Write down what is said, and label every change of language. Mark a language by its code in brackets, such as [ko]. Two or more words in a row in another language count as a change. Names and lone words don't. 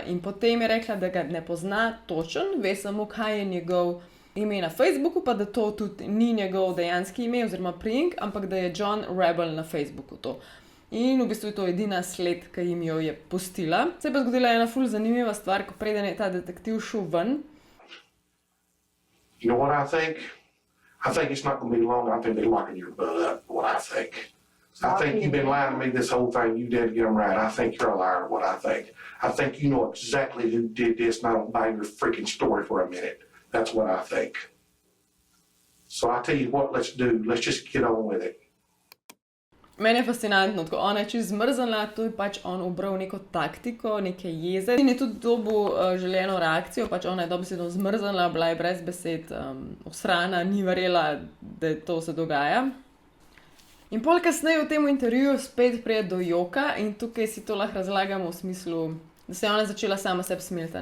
[sl] In potem je rekla, da ga ne pozna točen, ve samo, kaj je njegov ime na Facebooku, pa da to tudi ni njegov dejanski ime oziroma priimek, ampak da je John Rebel na Facebooku to. In v bistvu je to edina sled, ki jim jo je pustila. Se je pa zgodila ena ful zanimiva stvar, ko preden je ta detektiv šel ven. [en] You know what I think? I think it's not going to be long. I think they're locking your butt up, what I think. I think you've been lying to me this whole thing. You did get them right. I think you're a liar, what I think. I think you know exactly who did this, and I don't buy your freaking story for a minute. That's what I think. So I tell you what, let's do. Let's just get on with it. [sl] Meni je fascinantno, tako ona je čist zmrznila, to je pač on ubral neko taktiko, neke jeze. In je tudi dobil želeno reakcijo, pač ona je dobesedno zmrznila, bila je brez besed, osrana, ni verjela, da to se dogaja. In pol kasneje v tem intervjuju spet pride do joka in tukaj si to lahko razlagamo v smislu, da se je ona začela sama sebi smiliti.